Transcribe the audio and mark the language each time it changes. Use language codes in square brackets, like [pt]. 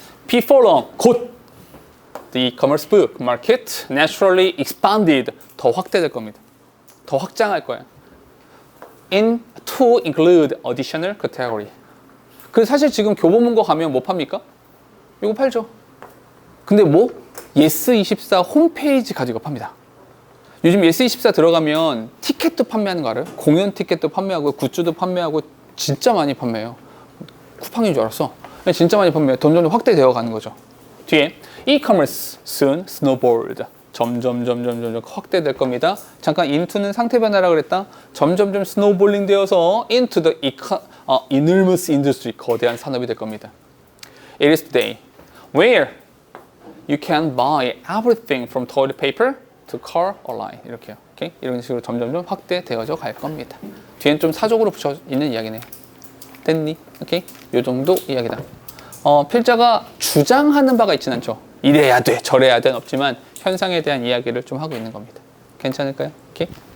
[en] Before long [ko] 곧 [en] the e-commerce book market naturally expanded [ko] 더 확대될 겁니다. 더 확장할 거야. [en] In to include additional category. [ko] 그래서 사실 지금 교보문고 가면 뭐 팝니까? 이거 팔죠. 근데 뭐? 예스24 홈페이지 가지고 팝니다. 요즘 예스24 들어가면 티켓도 판매하는 거 알아요? 공연 티켓도 판매하고 굿즈도 판매하고 진짜 많이 판매해요. 쿠팡인 줄 알았어. 진짜 많이 판매해요. 점점 확대되어 가는 거죠. 뒤에 [en] e-commerce soon snowballed. [ko] 점점 확대될 겁니다. 잠깐 into는 상태 변화라 그랬다. 점점 snowballing 되어서 [en] into the enormous industry [ko] 거대한 산업이 될 겁니다. [en] It is today where you can buy everything from toilet paper to car online [ko] 이렇게요. 오케이? 이런 식으로 점점 확대되어져 갈 겁니다. 뒤엔 좀 사족으로 붙여 있는 이야기네요. 됐니? 오케이? 요 정도 이야기다. 필자가 주장하는 바가 있진 않죠. 이래야 돼, 저래야 돼는 없지만 현상에 대한 이야기를 좀 하고 있는 겁니다. 괜찮을까요? 오케이?